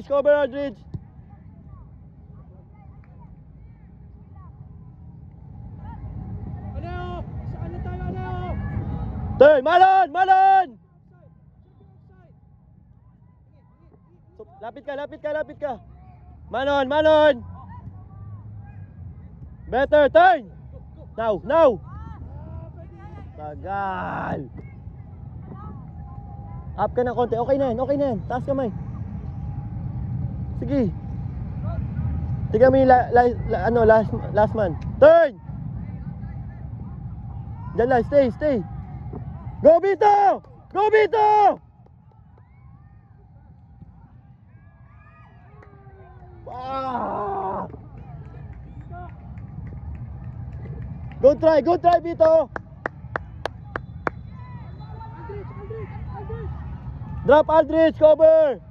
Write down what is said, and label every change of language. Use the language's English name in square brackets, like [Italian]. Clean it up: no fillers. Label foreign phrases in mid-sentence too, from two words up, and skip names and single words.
[English] Cover, Aldridge! Turn, Malon! Malon! [Filipino] So, lapit ka, lapit ka, lapit ka. [English] Manon, Manon! Better, turn! Now, now! [Filipino] Tagal! Up ka na konti, okay na yan, okay na yan. Taas kamay. Sige. Tignan mo yung last man. Turn! Diyan lang, [English] stay, stay. Go Bito! Go Bito! Ah! Go try Bito! Drop Aldrich, cover!